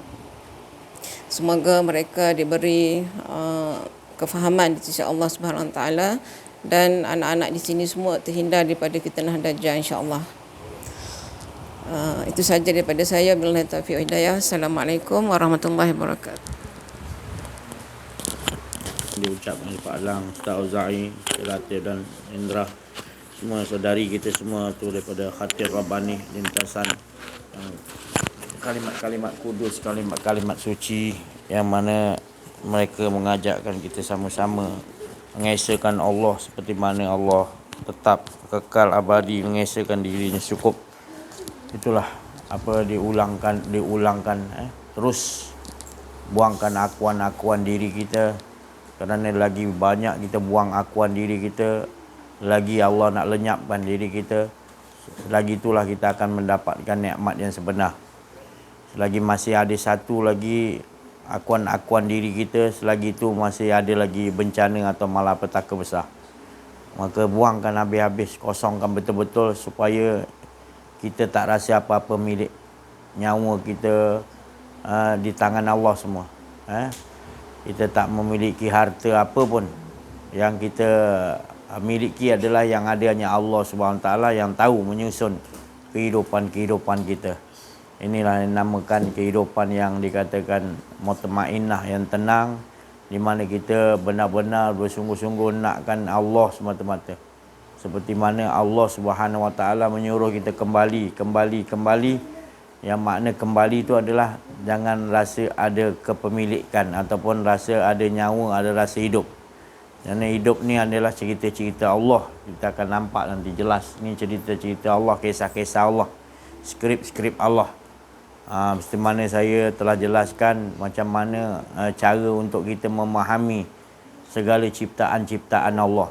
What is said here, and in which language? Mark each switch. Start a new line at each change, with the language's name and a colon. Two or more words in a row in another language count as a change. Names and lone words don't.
Malay: Semoga mereka diberi kefahaman di sisi Allah
Arabic: سبحانه وتعالى,
Malay: dan anak-anak di sini semua terhindar daripada fitnah dajjal,
Arabic: إن شاء الله.
Malay: Itu saja daripada saya.
Arabic: بالله التوفيق والهداية. السلام عليكم ورحمة الله وبركاته.
Malay: Diucapkan oleh Pak Alang, Ustaz Auza'i, Latif dan Indra, semua saudari kita semua tu daripada Khatib Rabbani lintasan kalimat-kalimat kudus, kalimat-kalimat suci yang mana mereka mengajakkan kita sama-sama mengesahkan Allah seperti mana Allah tetap kekal abadi, mengesahkan dirinya cukup. Itulah apa diulangkan terus buangkan akuan-akuan diri kita, kerana lagi banyak kita buang akuan diri kita, lagi Allah nak lenyapkan diri kita, lagi itulah kita akan mendapatkan nikmat yang sebenar. Selagi masih ada satu lagi akuan-akuan diri kita, selagi itu masih ada lagi bencana atau malapetaka besar. Maka buangkan habis-habis, kosongkan betul-betul supaya kita tak rasa apa-apa milik. Nyawa kita di tangan Allah semua. Kita tak memiliki harta apa pun. yang kita miliki adalah yang adanya Allah
Arabic: سبحانه تعالى
Malay: yang tahu menyusun kehidupan kita. Inilah yang dinamakan kehidupan yang dikatakan mutmainnah, yang tenang, di mana kita benar-benar bersungguh-sungguh nakkan Allah semata-mata. Seperti mana Allah
Arabic: سبحانه وتعالى
Malay: menyuruh kita kembali. Yang makna kembali itu adalah jangan rasa ada kepemilikan ataupun rasa ada nyawa, ada rasa hidup. Kerana hidup ni adalah cerita-cerita Allah. Kita akan nampak nanti jelas. Ni cerita-cerita Allah, kisah-kisah Allah, skrip-skrip Allah. Seperti mana saya telah jelaskan macam mana cara untuk kita memahami segala ciptaan-ciptaan Allah.